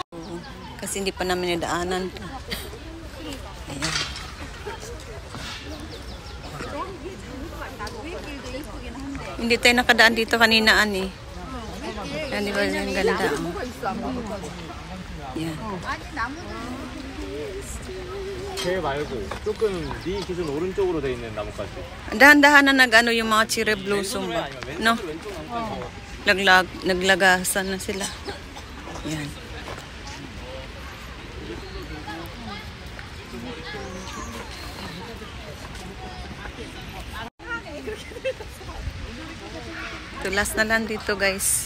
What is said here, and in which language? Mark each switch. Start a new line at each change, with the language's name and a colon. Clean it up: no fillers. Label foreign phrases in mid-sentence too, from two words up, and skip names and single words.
Filipino: Kasi hindi pa namin nadaanan to. Ayan. Hindi tayo nakadaan dito kanina, ani. Yan, di ba yung ganda? Oh. Yan.
Korean: 개 말고 조금 네 기준 오른쪽으로 돼 있는 나뭇가지.
Filipino: Dahan-dahan na nag-ano yung mga
English: cherry blossom
Filipino: ba? No? Naglagasan na sila. Yan. Tulas na lang dito, guys.